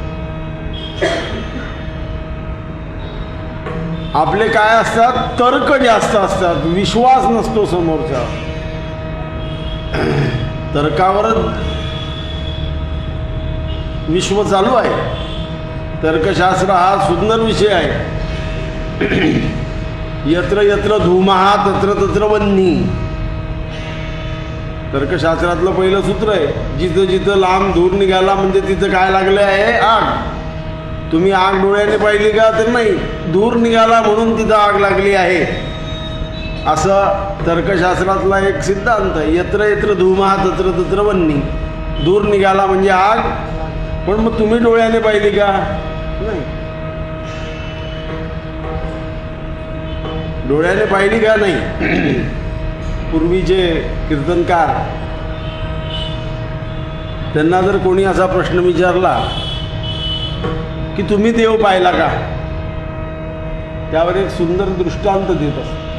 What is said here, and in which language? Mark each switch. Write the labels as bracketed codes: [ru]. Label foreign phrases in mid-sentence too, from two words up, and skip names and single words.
[mr] आपले काय असतात, तर्क जास्त असतात, विश्वास नसतो समोरचा. तर्कावरच विश्व चालू आहे. तर्कशास्त्र हा सुंदर विषय आहे. [sa] यत्र यत्र धूमः तत्र तत्र वह्नी. [mr] तर्कशास्त्रातलं पहिलं सूत्र आहे, जिथं जिथं लांब धूर निघाला म्हणजे तिथं काय लागलं आहे, आग. तुम्ही आग डोळ्याने पाहिली का तर नाही, धूर निघाला म्हणून तिथं आग लागली आहे. असं तर्कशास्त्रातला एक सिद्धांत आहे. [sa] यत्र यत्र धूमः तत्र तत्र वह्नी. [mr] धूर निघाला म्हणजे आग. पण मग तुम्ही डोळ्याने पाहिली का नाही, डोळ्याने पाहिली का नाही. पूर्वीचे कीर्तनकार, त्यांना जर कोणी असा प्रश्न विचारला की तुम्ही देव पाहिला का, त्यावर एक सुंदर दृष्टांत देत असत.